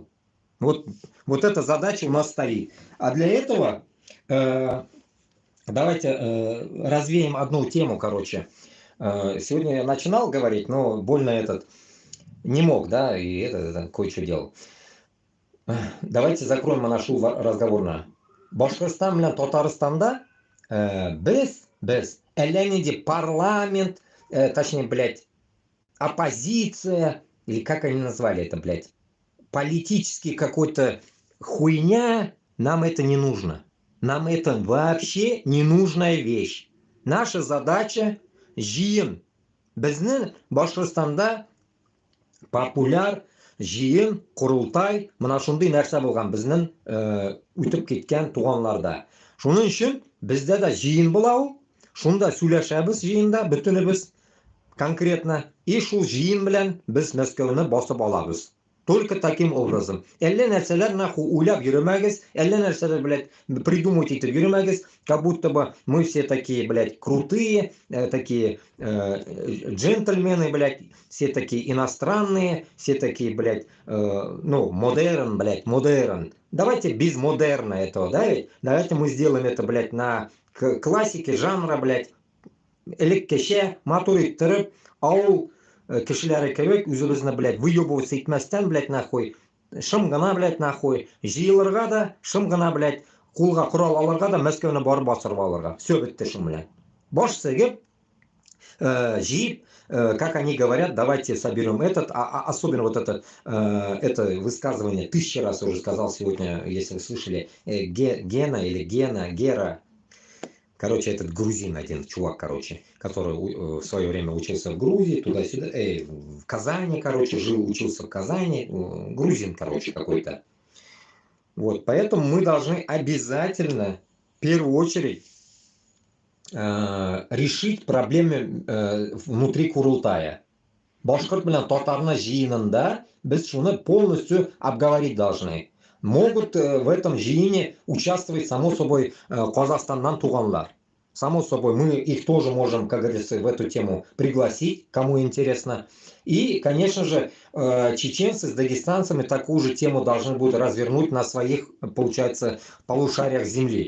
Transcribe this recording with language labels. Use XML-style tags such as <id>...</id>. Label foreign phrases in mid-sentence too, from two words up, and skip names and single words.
<ru>Вот эта задача у нас стоит. А для этого давайте развеем одну тему, короче. Сегодня я начинал говорить, но больно не мог, да, и это кое-что делал. Давайте закроем нашу разговорную.</ru> <tt>Башкортостан белән Татарстанда без әллә парламент,</tt> <ru>точнее, блядь, оппозиция, или как они назвали это, блядь, политический какой-то хуйня, нам это не нужно. Нам это вообще не нужная вещь. Наша задача жиын.</ru> <tt>Безнең Башкортстанда популяр жиын, курултай, мына шундый нәрсә булган безнең үтеп киткән туганларда. Шуның өчен бездә дә жиын була ул. Шунда сөйләшәбез жиында бөтенебез конкретно. И шул жиын белән без Мәскәүне басып алабыз.</tt> <ru>Только таким образом.</ru> <tt>Әллә нәрсәләр нахуй уйлап йөрмәгез, әллә нәрсәләр, блядь, придумать итеп йөрмәгез,</tt> <ru>как будто бы мы все такие, блядь, крутые, такие джентльмены, блядь, все такие иностранные, все такие, блядь, модерн, блядь, модерн. Давайте без модерна этого, да, ведь? Давайте мы сделаем это, блядь, на классике жанра, блядь,</ru> <tt>элеккеше, матур иттереп, ауыл кешеләре кебек үзебезне, блядь, выебываться итмәстән, блядь, нахуй, шым гына, блядь, нахуй, җыелырга да, шым гына, блядь, кулга корал алырга да, Мәскәүне барып басырга алырга. Все бетте шым белән. Баш сыгып, җыеп,</tt> <ru>как они говорят, давайте соберем особенно вот это высказывание, 1000 раз уже сказал сегодня, если вы слышали, Гера. Короче, этот грузин один, чувак, короче, который в свое время учился в Грузии, туда-сюда, в Казани, короче, учился в Казани, грузин, короче, какой-то. Вот, поэтому мы должны обязательно, в первую очередь, решить проблемы внутри Курултая.</ru> <tt>Башкорт белән татарны җыенында без шуны</tt> <ru>полностью обговорить должны. Могут в этом жиине участвовать, само собой,</ru> <tt>Казахстаннан туганлар.</tt> <ru>Само собой, мы их тоже можем, как говорится, в эту тему пригласить, кому интересно. И, конечно же, чеченцы с дагестанцами такую же тему должны будут развернуть на своих, получается, полушариях земли.</ru>